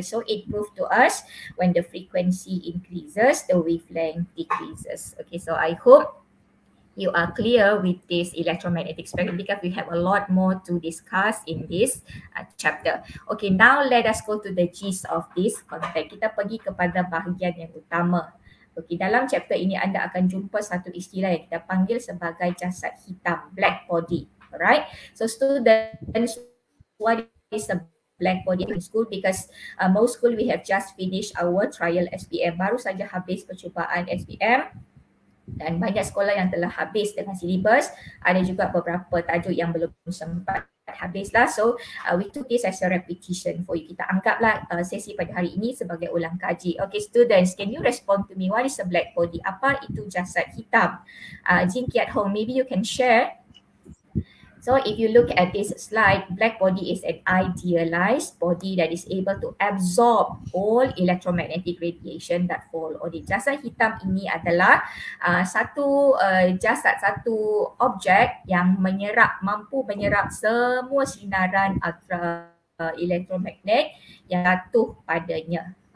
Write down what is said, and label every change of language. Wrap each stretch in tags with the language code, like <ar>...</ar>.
<en>So it proves to us when the frequency increases, the wavelength decreases. Okay, so I hope you are clear with this electromagnetic spectrum because we have a lot more to discuss in this chapter. Okay, now let us go to the gist of this content.</en> <ms>Kita pergi kepada bahagian yang utama. Okay, dalam chapter ini anda akan jumpa satu istilah yang kita panggil sebagai jasad hitam, black body.</ms> <en>Alright, so students, what is a black body in school? Because most school we have just finished our trial SPM,</en> <ms>baru saja habis percubaan SPM. Dan banyak sekolah yang telah habis dengan silibus, ada juga beberapa tajuk yang belum sempat habislah.</ms> <en>So we took this as a repetition for you.</en> <ms>Kita anggaplah sesi pada hari ini sebagai ulang kaji.</ms> <en>Okay students, can you respond to me, what is a black body?</en> <ms>Apa itu jasad hitam?</ms> <en>Jinky at home, maybe you can share. So if you look at this slide, black body is an idealized body that is able to absorb all electromagnetic radiation that fall on it.</en> <ms>Jasad hitam ini adalah satu jasad, satu objek yang mampu menyerap semua sinaran ultra elektromagnet yang jatuh padanya.</ms>